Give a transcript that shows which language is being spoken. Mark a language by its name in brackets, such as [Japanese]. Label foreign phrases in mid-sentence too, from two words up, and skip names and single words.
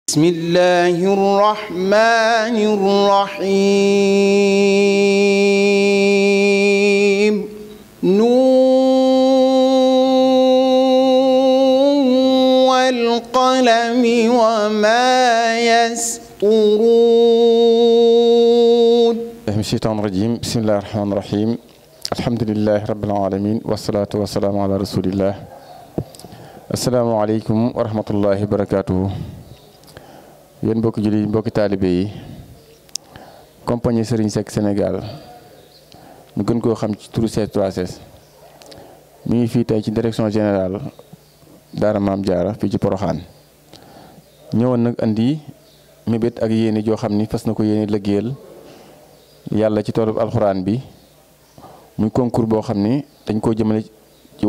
[Arabic] بسم الله الرحمن الرحيم نون والقلم وما يسطرون من الشيطان الرجيم بسم الله الرحمن الرحيم الحمد لله رب العالمين والصلاة والسلام على رسول الله السلام عليكم ورحمة الله [Wolof] وبركاته yéen mbokki jullit yi mbokki taalibe yi compagnie Serigne Seck Sénégal ñu gën koo xam ci turu C3S mi ngi fii tey ci [French] direction générale [Wolof] Daara Maam Jaara fii ci Poroxaan ñëwoon nag andi mébét ak yéene joo xam ni fas na ko yéene liggéeyal yàlla ci toolub alxuraan bi muy concours boo xam ni dañ koo jëmale ci